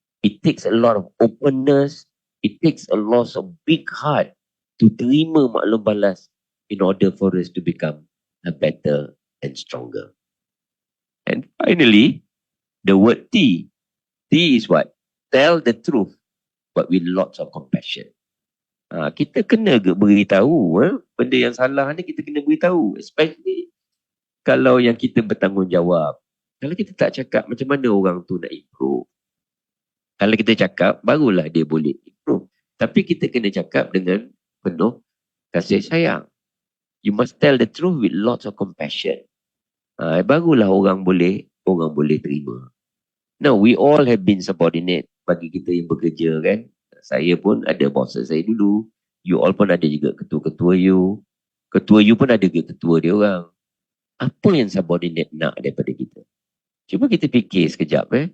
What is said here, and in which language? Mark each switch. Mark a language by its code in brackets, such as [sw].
[en] It takes a lot of openness. It takes a lot of big heart to [ms] terima maklum balas [en] in order for us to become a better and stronger. And finally, the word T. T is what? Tell the truth, but with lots of compassion. [ms] Kita kena beritahu. Benda yang salah ni kita kena beritahu. Especially kalau yang kita bertanggungjawab. Kalau kita tak cakap, macam mana orang tu nak improve? Kalau kita cakap, barulah dia boleh improve. Tapi kita kena cakap dengan penuh kasih sayang. [en] You must tell the truth with lots of compassion. [ms] Barulah orang boleh terima. [en] Now, we all have been subordinate [ms] bagi kita yang bekerja kan. Saya pun ada bosses saya dulu. You all pun ada juga ketua-ketua you. Ketua you pun ada juga ketua dia orang. Apa yang subordinate nak daripada kita? Cuba kita fikir sekejap.